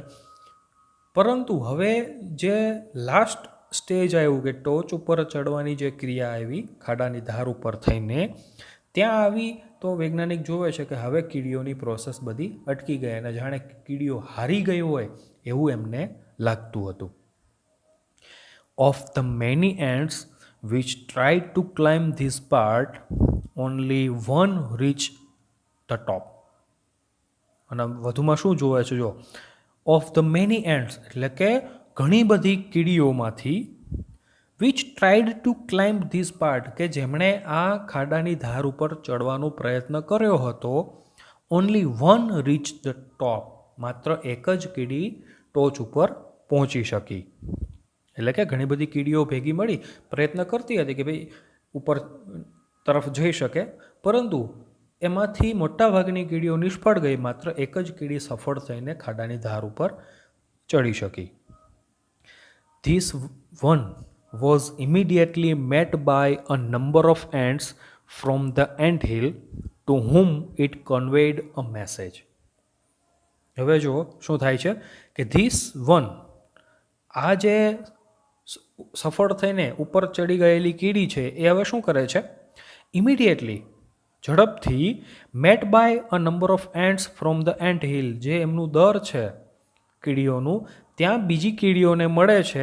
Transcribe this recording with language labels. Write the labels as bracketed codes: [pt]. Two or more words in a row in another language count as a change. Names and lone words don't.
[gu] પરંતુ હવે જે લાસ્ટ સ્ટેજ આવ્યું કે ટોચ ઉપર ચડવાની જે ક્રિયા આવી ખાડાની ધાર ઉપર થઈને ત્યાં આવી, તો વૈજ્ઞાનિક જોવે છે કે હવે કીડીઓની પ્રોસેસ બધી અટકી ગઈ અને જાણે કીડીઓ હારી ગઈ હોય એવું એમને લાગતું હતું. [en] Of the many ants which tried to climb this part, only one reached the top. [gu] અને વધુમાં શું જોવે છે? જો [en] of the many ants [gu] એટલે કે ઘણી બધી કીડીઓમાંથી [en] which tried to climb this part, [gu] કે જેમણે આ ખાડાની ધાર ઉપર ચડવાનો પ્રયત્ન કર્યો હતો, [en] only one reach the top, [gu] માત્ર એક જ કીડી ટોચ ઉપર પહોંચી શકી. એટલે કે ઘણી બધી કીડીઓ ભેગી મળી પ્રયત્ન કરતી હતી કે ભાઈ ઉપર તરફ જઈ શકે, પરંતુ એમાંથી મોટાભાગની કીડીઓ નિષ્ફળ ગઈ, માત્ર એક જ કીડી સફળ થઈને ખાડાની ધાર ઉપર ચડી શકી. [en] this one was immediately met by a number of ants from the anthill to whom it conveyed a message. [gu] હવે જો શું થાય છે કે [en] this one, [gu] આ જે સફળ થઈને ઉપર ચડી ગયેલી કીડી છે એ હવે શું કરે છે? ઇમિડિયેટલી, ઝડપથી, [en] met by a number of ants from the ant hill, [gu] જે એમનું દર છે કીડીઓનું, ત્યાં બીજી કીડીઓને મળે છે.